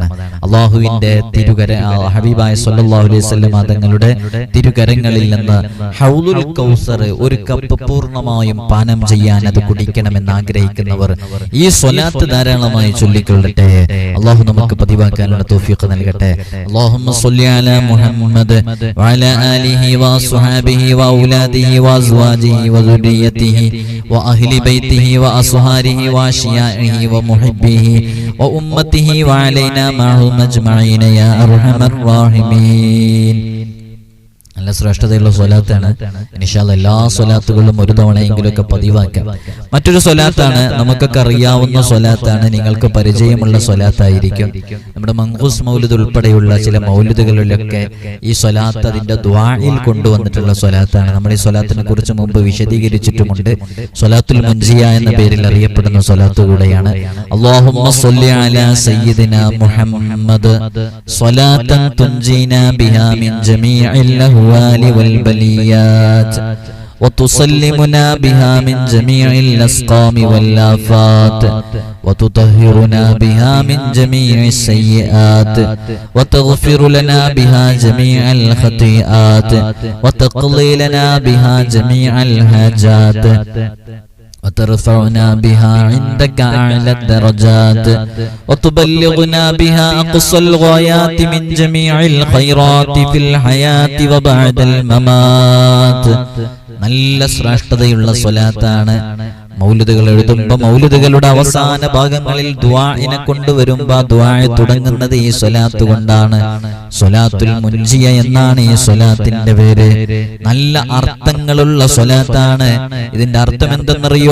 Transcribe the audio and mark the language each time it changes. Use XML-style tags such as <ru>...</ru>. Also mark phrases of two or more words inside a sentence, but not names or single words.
<ml>അള്ളാഹുവിന്റെ ഹബീബായ</ml> <ar>صلى الله عليه وسلم</ar> <ml>തങ്ങളുടെ തിരുകരങ്ങളിൽ നിന്ന് ഹൗദുൽ കൗസർ ഒരു കപ്പ് പൂർണ്ണമായും പാനം ചെയ്യാൻ അത് കുടിക്കണമെന്ന് ആഗ്രഹിക്കുന്നവർ ഈ സ്വലാത്ത് ധാരാളമായി ചൊല്ലിക്കൊള്ളട്ടെ. അള്ളാഹു നമുക്ക് പതിവാക്കാനുള്ള തൗഫീഖ് നൽകട്ടെ.</ml> <ar>اللهم صل على محمد وعلى آله وأصحابه وأولاده وأزواجه وذريته وأهل بيته وأصهاره وأشيائه ومحبه وأمته وعلينا معهم أجمعين يا أرحم الراحمين.</ar> <ml>നല്ല ശ്രേഷ്ഠതയുള്ള സ്വലാത്താണ്. ഇൻഷാല്ലാഹ് എല്ലാ സ്വലാത്തുകളും ഒരു തവണയെങ്കിലുമൊക്കെ പതിവാക്കാം. മറ്റൊരു സ്വലാത്താണ് നമുക്കൊക്കെ അറിയാവുന്ന സ്വലാത്താണ്, നിങ്ങൾക്ക് പരിചയമുള്ള സ്വലാത്തായിരിക്കും. നമ്മുടെ മങ്കൂസ് മൗലിദ് ഉൾപ്പെടെയുള്ള ചില മൗലിദുകളിലൊക്കെ ഈ സ്വലാത്ത് അതിന്റെ ദുആയിൽ കൊണ്ടുവന്നിട്ടുള്ള സ്വലാത്താണ്. നമ്മൾ ഈ സ്വലാത്തിനെ കുറിച്ച് മുമ്പ് വിശദീകരിച്ചിട്ടുമുണ്ട്. സ്വലാത്തുൽ മുൻജിയ എന്ന പേരിൽ അറിയപ്പെടുന്ന സ്വലാത്ത് കൂടെയാണ്.</ml> <ar>اللهم صل على سيدنا محمد صلاة تنجينا بها من جميع والبليات وتسلمنا بها من جميع الأسقام والآفات وتطهرنا بها من جميع السيئات وتغفر لنا بها جميع الخطيئات وتقضي لنا بها جميع الحاجات وترفعنا بها عندك أعلى الدرجات وتبلغنا بها أقصى الغايات من جميع الخيرات في الحياة وبعد الممات.</ar> <ml>നല്ല ശ്രേഷ്ഠതയുള്ള സ്വലാത്താണ്. മൗലിദുകൾ എഴുതുമ്പോൾ മൗലിദുകളുടെ അവസാന ഭാഗങ്ങളിൽ ദുആഇനെ കൊണ്ടുവരുമ്പോൾ ദുആ തുടങ്ങുന്നത് ഈ സ്വലാത്ത് കൊണ്ടാണ്. സ്വലാത്തുൽ മുൻജിയ എന്നാണ് ഈ സ്വലാത്തിന്റെ പേര്. നല്ല അർത്ഥങ്ങളുള്ള സ്വലാത്താണ്. ഇതിന്റെ അർത്ഥം എന്തെന്നറിയോ?</ml>